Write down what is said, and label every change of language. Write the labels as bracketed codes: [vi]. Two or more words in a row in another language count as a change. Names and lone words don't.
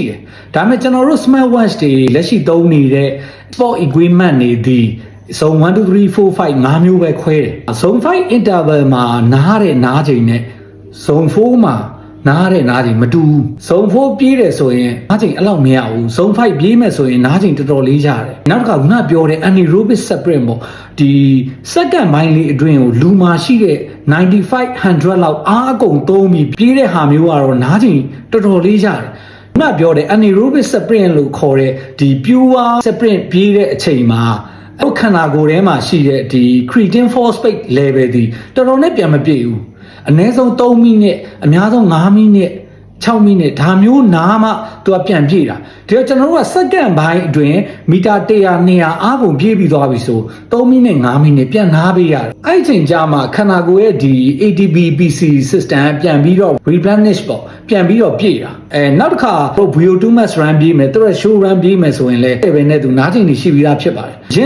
[my] တယ်ဒါပေမဲ့ကျွန်တော်တို့ [en] smart watch [my] တွေလက်ရှိသုံးနေတဲ့ [en] sport equipment [my] တွေဒီ zone 1 2 3 4 5 5မျိုးပဲခွဲတယ် zone 5 interval မှာနားတဲ့နားချိန်နဲ့ zone 4မှာနားတဲ့နားချိန်မတူဘူး zone 4ပြေးတယ်ဆိုရင်နားချိန်အဲ့လောက်မရဘူး zone 5ပြေးမယ်ဆိုရင်နားချိန်တော်တော်လေးရတယ်နောက်တစ်ခါခုနပြောတဲ့ [en] anaerobic sprint [my] ပေါ့ဒီ second ပိုင်းလေးအတွင်းကိုလူမာရှိတဲ့ 95-100လောက်အားအကုန်သုံးပြီးပြေးတဲ့ဟာမျိုးကတော့နားချိန်တော်တော်လေးရတယ်ခုနပြောတဲ့ [en] anaerobic sprint [my] လို့ခေါ်တဲ့ဒီ [en] pure sprint [my] ပြေးတဲ့အချိန်မှာအဲ့ခန္ဓာကိုယ်ထဲမှာရှိတဲ့ဒီ [en] creatine phosphate level [my] ဒီတော်တော်နဲ့ပြန်မပြည့်ဘူးအနည်းဆုံး3မိနစ်အများဆုံး5မိနစ်6မိနစ်ဒါမျိုးနားမှသူကပြန်ပြေးတာဒါကြောင့်ကျွန်တော်တို့ကစက္ကန့်ပိုင်းအတွင်းမီတာ 100 200အားကုန်ပြေးပြီးသွားပြီဆို3မိနစ်5မိနစ်ပြန်နားပေးရတယ်အဲ့ဒီချိန်ကြာမှခန္ဓာကိုယ်ရဲ့ဒီ [en] ATP PC system [my] ပြန်ပြီးတော့ replenish ပေါ့ပြန်ပြီးတော့ပြေးတာနောက်တစ်ခါ [en] VO2 max run [my] ပြေးမယ်သူက [en] show run [my] ပြေးမယ်ဆိုရင်လည်းပဲနဲ့သူနားချိန်တွေရှိပြီးသားဖြစ်ပါတယ်ရင်